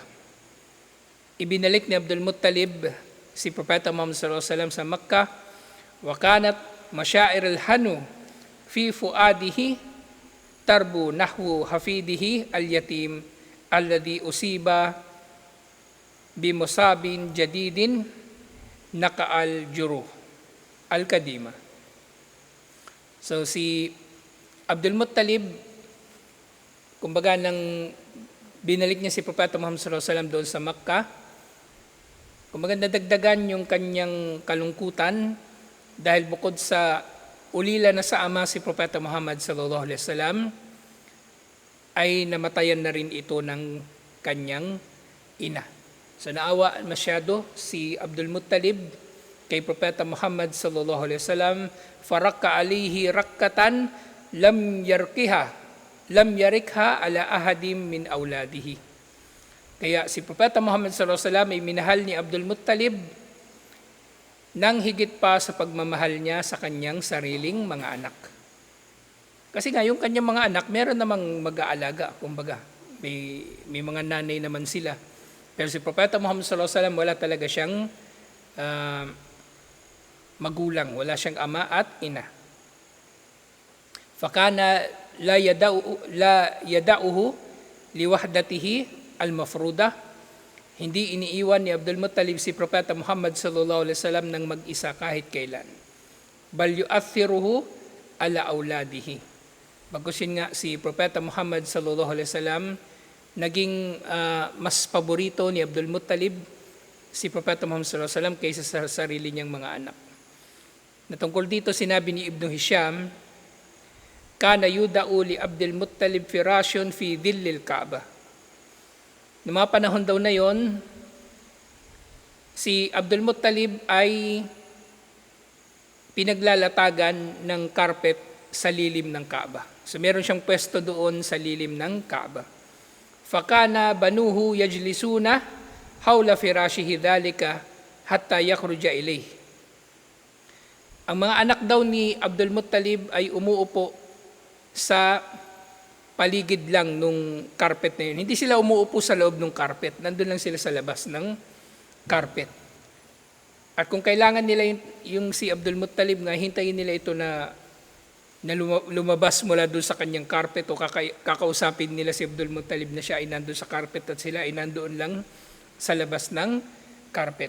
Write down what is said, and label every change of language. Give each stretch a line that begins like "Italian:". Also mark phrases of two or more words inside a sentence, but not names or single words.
Filipino: Ibinalik ni Abdul Muttalib si Propeta Muhammad
Arabic: صلى الله عليه وسلم
Filipino: sa Makkah,
Arabic: وكانت مشاعر الحنو في فؤاده تربو نحو حفيده اليتيم الذي أصيب بمصاب جديد نكأ الجروح القديمة.
Filipino: So si Abdul Muttalib, kumbaga nang binalik niya si Propeta Muhammad
Arabic: صلى الله عليه وسلم
Filipino: doon sa Makkah, kumbaga nadagdagan yung kanyang kalungkutan dahil bukod sa ulila na sa ama si Propeta Muhammad sallallahu alaihi wasallam, ay namatayan na rin ito ng kanyang ina. So naawa masyado si Abdul Muttalib kay Propeta Muhammad
Arabic: صلى الله عليه وسلم, فرق عليه رقة لم يرقها على أحد من أولاده.
Filipino: Kaya si Propeta Muhammad
Arabic: صلى الله عليه وسلم
Filipino: ay minahal ni Abdul Muttalib nang higit pa sa pagmamahal niya sa kanyang sariling mga anak. Kasi nga, yung kanyang mga anak, meron namang mag-aalaga, kumbaga. May mga nanay naman sila. Pero si Propeta Muhammad
Arabic: صلى الله عليه وسلم,
Filipino: wala talaga siyang magulang, wala siyang ama at ina.
Arabic: فكان لا يدعه لوحدته المفروضة.
Filipino: Hindi iniiwan ni Abdul Muttalib si Propeta Muhammad
Arabic: صلى الله عليه وسلم
Filipino: nang mag-isa kahit kailan.
Arabic: بل يؤثره على أولاده.
Filipino: Bagkus yun nga, si Propeta Muhammad
Arabic: صلى الله عليه وسلم
Filipino: naging mas paborito ni Abdul Muttalib si Propeta Muhammad
Arabic: صلى الله عليه وسلم
Filipino: kaysa sa sarili niyang mga anak. Natungkol dito sinabi ni Ibn Hisham,
Arabic: كان يوضع لعبد المطلب فراش في ظل الكعبة.
Filipino: Noong mga panahon daw na yon, si Abdul Muttalib ay pinaglalatagan ng carpet sa lilim ng Kaaba. So meron siyang pwesto doon sa lilim ng Kaaba.
Arabic: فكان بنوه يجلسون حول فراشه ذلك حتى يخرج إليه.
Filipino: Ang mga anak daw ni Abdul Muttalib ay umuupo sa paligid lang nung carpet na yun. Hindi sila umuupo sa loob ng carpet. Nandun lang sila sa labas ng carpet. At kung kailangan nila yung si Abdul Muttalib nga, hintayin nila ito na lumabas mula doon sa kanyang carpet o kakausapin nila si Abdul Muttalib na siya ay nandun sa carpet at sila ay nandoon lang sa labas ng carpet.